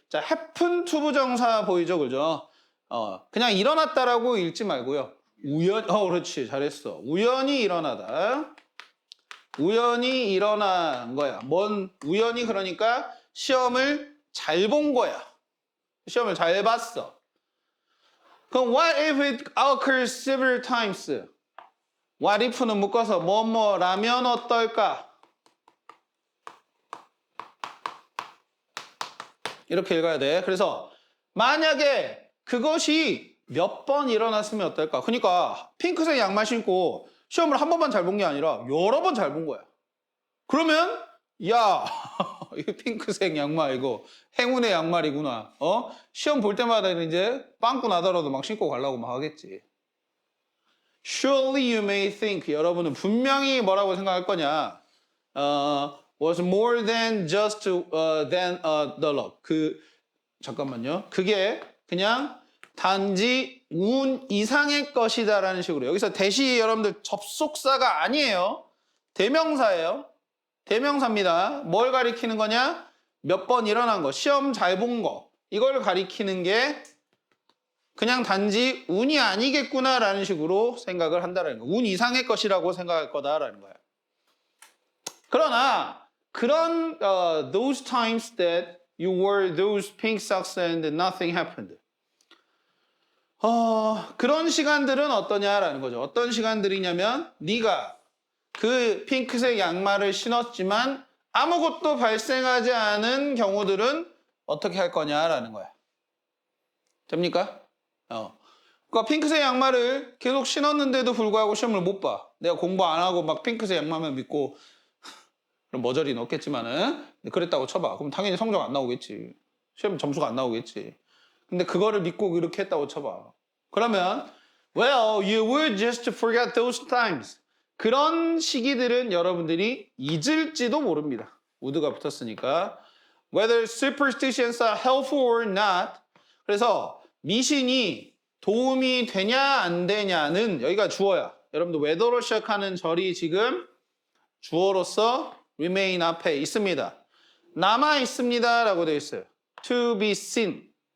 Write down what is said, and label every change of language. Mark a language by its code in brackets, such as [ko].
[ko] 자, happen to 부정사 보이죠, 그죠? 그냥 일어났다라고 읽지 말고요. 그렇지, 잘했어. 우연히 일어나다. 우연히 일어난 거야. 우연히 그러니까 시험을 잘 본 거야. 시험을 잘 봤어. 그럼 [en] what if it occurs several times? [ko] what if는 묶어서 뭐뭐라면 어떨까? 이렇게 읽어야 돼. 그래서 만약에 그것이 몇 번 일어났으면 어떨까? 그러니까 핑크색 양말 신고 시험을 한 번만 잘 본 게 아니라 여러 번 잘 본 거야. 그러면 야, 이거 핑크색 양말 이거 행운의 양말이구나. 시험 볼 때마다 이제 빵꾸 나더라도 막 신고 가려고 막 하겠지. [en] Surely you may think. [ko] 여러분은 분명히 뭐라고 생각할 거냐? [en] Was more than just than the luck. [ko] 잠깐만요. 그게 그냥 단지 운 이상의 것이다라는 식으로. 여기서 대시 여러분들 접속사가 아니에요. 대명사예요. 대명사입니다. 뭘 가리키는 거냐? 몇 번 일어난 거, 시험 잘 본 거. 이걸 가리키는 게 그냥 단지 운이 아니겠구나라는 식으로 생각을 한다는 거예요. 운 이상의 것이라고 생각할 거다라는 거예요. 그러나 그런 [en] those times that you wore those pink socks and nothing happened. [ko] 그런 시간들은 어떠냐라는 거죠. 어떤 시간들이냐면 네가 그 핑크색 양말을 신었지만 아무것도 발생하지 않은 경우들은 어떻게 할 거냐라는 거야. 됩니까? 그러니까 핑크색 양말을 계속 신었는데도 불구하고 시험을 못 봐. 내가 공부 안 하고 막 핑크색 양말만 믿고 그럼 머저리 넣겠지만은 그랬다고 쳐봐. 그럼 당연히 성적 안 나오겠지. 시험 점수가 안 나오겠지. 근데 그거를 믿고 그렇게 했다고 쳐봐. [en] 그러면 well, you will just forget those times. [ko] 그런 시기들은 여러분들이 잊을지도 모릅니다. would가 붙었으니까. [en] Whether superstitions are helpful or not. [ko] 그래서 미신이 도움이 되냐 안 되냐는 여기가 주어야. 여러분들 whether로 시작하는 절이 지금 주어로서 remain 앞에 있습니다. 남아 있습니다 라고 되어 있어요. [en] To be seen.